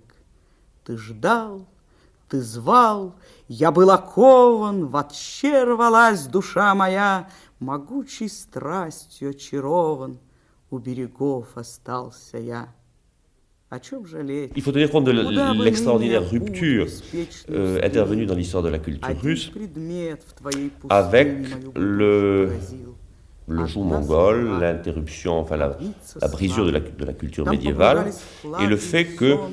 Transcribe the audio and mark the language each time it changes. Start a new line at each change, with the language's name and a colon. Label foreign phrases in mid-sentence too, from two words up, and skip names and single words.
Russian: Ты ждал, ты звал, я был окован, вообще рвалась душа моя, могучей страстью очарован, у берегов остался я.
French: Il faut tenir compte de l'extraordinaire rupture intervenue dans l'histoire de la culture russe avec le joug mongol, l'interruption, enfin la brisure de la culture médiévale et le fait que